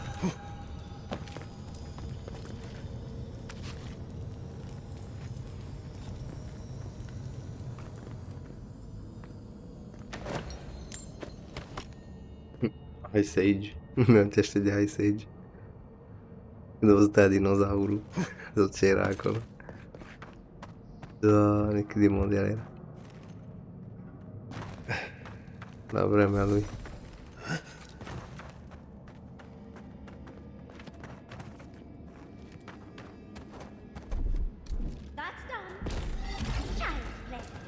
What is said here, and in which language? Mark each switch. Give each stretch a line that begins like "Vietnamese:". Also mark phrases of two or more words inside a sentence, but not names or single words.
Italian: Ice Age. Mi piace di Ice Age. Dove sta dinosauro? Dove c'era acolo?
Romanian: Doamne, cât de mondial era. La vremea lui.
English: That's done. Child's play.